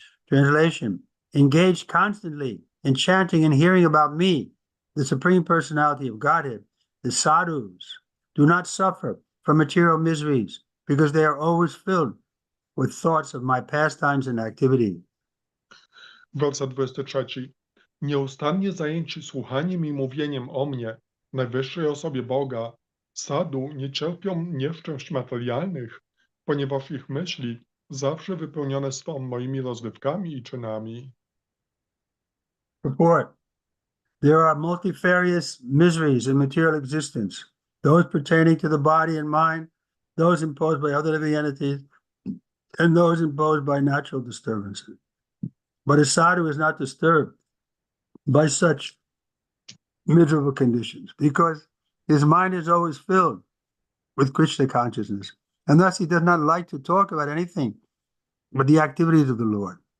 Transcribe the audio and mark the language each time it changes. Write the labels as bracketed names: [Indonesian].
[English] Translation: engaged constantly in chanting and hearing about me, the Supreme Personality of Godhead. The sadhus do not suffer from material miseries because they are always filled with thoughts of my pastimes and activity. [Polish] Werset 23. Nieustannie zajęci słuchaniem i mówieniem o mnie, najwyższej osobie Boga, sadu nie cierpią nieszczęść materialnych, ponieważ ich myśli zawsze wypełnione są moimi rozrywkami i czynami. [English] Report: there are multifarious miseries in material existence, those pertaining to the body and mind, those imposed by other living entities, and those imposed by natural disturbances. But a sadhu is not disturbed by such miserable conditions because his mind is always filled with Krishna consciousness, and thus he does not like to talk about anything but the activities of the Lord.